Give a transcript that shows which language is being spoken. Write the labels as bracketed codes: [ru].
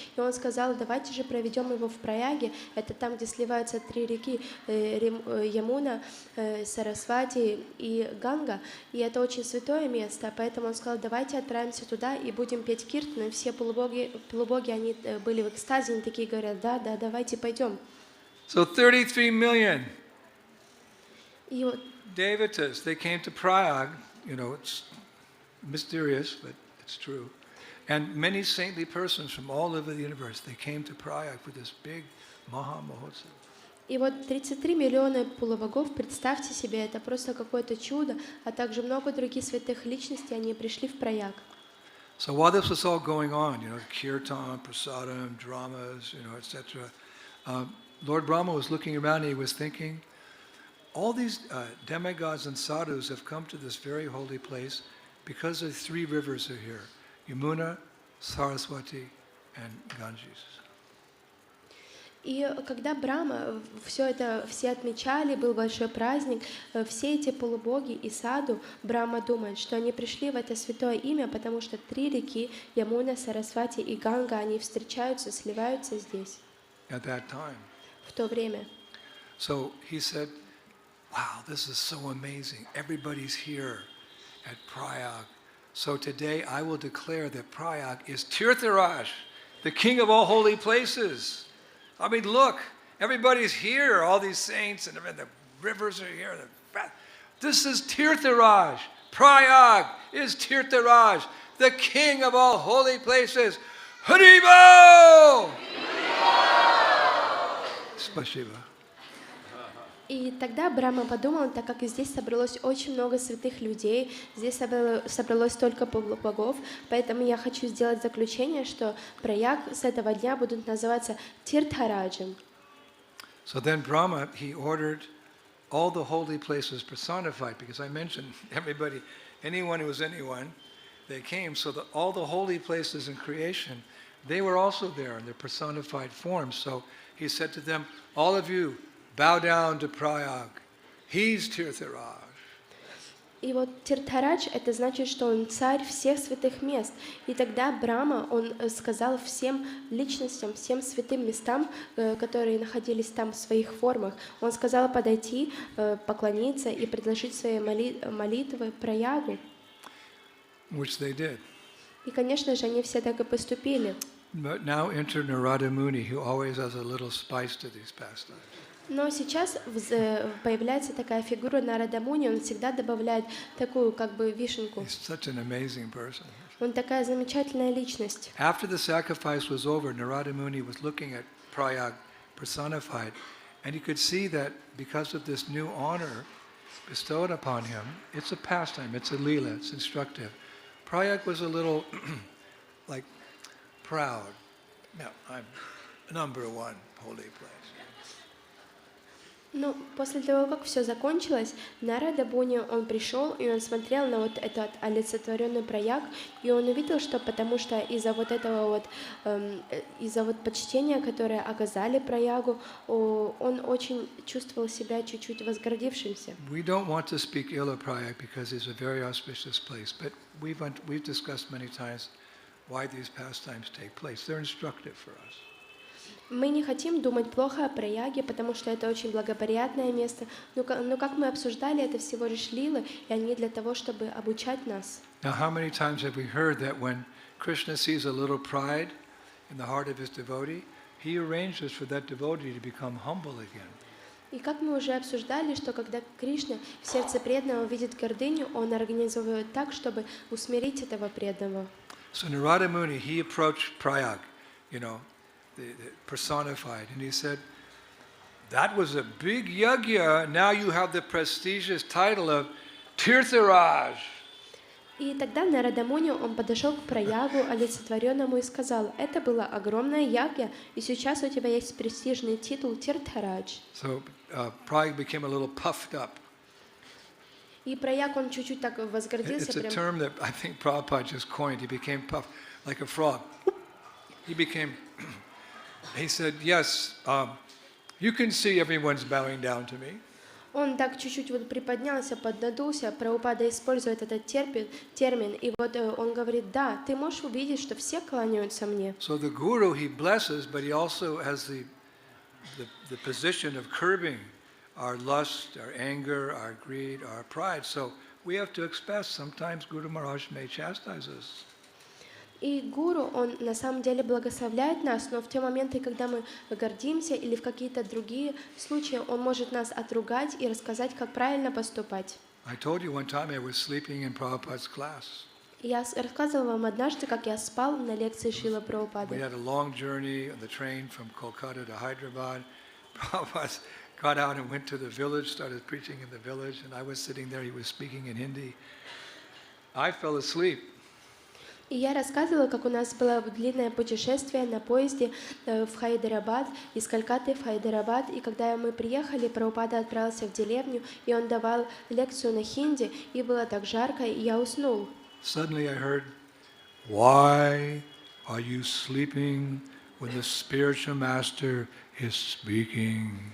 [ru] И он сказал, давайте же проведем его в Праяге. Это там, где сливаются 3 реки Ямуна, Сарасвати и Ганга. И это очень святое место, поэтому он сказал, давайте отправимся туда и будем петь киртан. И все полубоги, они были в экстазе, они такие говорят, да, давайте пойдем. [en] So 33 million [ru] И [en] devatas, they came to Prayag, it's mysterious, but it's true. And many saintly persons from all over the universe, they came to Prayag for this big Maha Mahotsava. [ru] И вот 33 миллиона полубогов, представьте себе, это просто какое-то чудо, а также много других святых личностей, они пришли в Праяг. [en] So while this was all going on, kirtan, prasadam, dramas, etc., Lord Brahma was looking around and he was thinking, all these demigods and sadhus have come to this very holy place because the three rivers are here, Yamuna, Saraswati, and Ganges. [ru] И когда Брахма, все отмечали, был большой праздник, все эти полубоги и саду, Брахма думает, что они пришли в это святое имя, потому что три реки, Ямуна, Сарасвати и Ганга, они встречаются, сливаются здесь. [en] At that time. [ru] В то время. [en] So he said, wow, this is so amazing. Everybody's here at Prayag. So today I will declare that Prayag is Tirtharaj, the king of all holy places. I mean, look, everybody's here, all these saints, and the rivers are here. This is Tirtharaj. Prayag is Tirtharaj, the king of all holy places. Haribo! [ru] Спасибо. И тогда Брахма подумал, так как здесь собралось очень много святых людей, здесь собралось столько богов, поэтому я хочу сделать заключение, что Праяг с этого дня будут называться Тиртхараджем. [en] So then Brahma, he ordered all the holy places personified, because I mentioned everybody, anyone who was anyone, they came, so that all the holy places in creation, they were also there in their personified form. So he said to them, all of you, bow down to Prayag. He's Tirtharaj. [ru] И вот Тиртхарадж — это значит, что он царь всех святых мест. И тогда Брахма, он сказал всем личностям, всем святым местам, которые находились там в своих формах, он сказал подойти, поклониться и предложить свои молитвы Праягу. [en] Which they did. [ru] И, конечно же, они все так и поступили. [en] But now enter Narada Muni, who always has a little spice to these pastimes. [ru] Но сейчас появляется такая фигура Нарада Муни, он всегда добавляет такую как бы вишенку. [en] He's such an amazing person. [ru] Он такая замечательная личность. [en] After the sacrifice was over, Narada Muni was looking at Prayag personified, and he could see that because of this new honor bestowed upon him, it's a pastime, it's a lila, it's instructive. Prayag was a little like proud. No, I'm number one holy place. [ru] Ну, после того, как все закончилось, Нарада Муни, он пришел, и он смотрел на вот этот олицетворенный Праяг, и он увидел, что потому что из-за вот этого вот, из-за вот почтения, которое оказали Праягу, он очень чувствовал себя чуть-чуть возгордившимся. [en] We don't want to speak ill of Prayag because it's a very auspicious place, but we've discussed many times why these pastimes take place. They're instructive for us. [ru] Мы не хотим думать плохо о Праяге, потому что это очень благоприятное место. Но как мы обсуждали, это всего лишь лилы, и они для того, чтобы обучать нас. [en] Now, how many times have we heard that when Krishna sees a little pride in the heart of his devotee, he arranges for that devotee to become humble again. [ru] И как мы уже обсуждали, что когда Кришна в сердце преданного видит гордыню, он организовывает так, чтобы усмирить этого преданного. [en] So Narada Muni, he approached Prayag, the personified, and he said, that was a big yagya, now you have the prestigious title of Tirtharaj. [ru] И тогда Нарада Муни, он подошел к Праягу, олицетворенному, и сказал, это была огромная ягья, и сейчас у тебя есть престижный титул Тиртхарадж. [en] So Prayag became a little puffed up. [ru] И Праяг, он чуть-чуть так возгордился. [en] It's a term that I think Prabhupada just coined. He became puffed like a frog. He said, yes, you can see everyone's bowing down to me. [ru] Он так чуть-чуть вот приподнялся, поднадулся. Прабхупада использует этот термин, и вот он говорит, да, ты можешь увидеть, что все кланяются мне. [en] So the guru, he blesses, but he also has the position of curbing our lust, our anger, our greed, our pride. So we have to expect sometimes Guru Maharaj may chastise us. [ru] И гуру, он на самом деле благословляет нас, но в те моменты, когда мы гордимся или в какие-то другие случаи, он может нас отругать и рассказать, как правильно поступать. [en] I told you one time I was sleeping in Prabhupada's class. [ru] Я рассказывала вам однажды, как я спал на лекции Шрила Прабхупады. [en] We had a long journey on the train from Kolkata to Hyderabad. Prabhupada got out and went to the village, started preaching in the village, and I was sitting there, he was speaking in Hindi. I fell asleep. [ru] И я рассказывала, как у нас было длинное путешествие на поезде в Хайдарабад, из Калькатты в Хайдарабад, и когда мы приехали, Прабхупада отправился в деревню, и он давал лекцию на хинди, и было так жарко, и я уснул. [en] Suddenly I heard, "Why are you sleeping when the spiritual master is speaking?"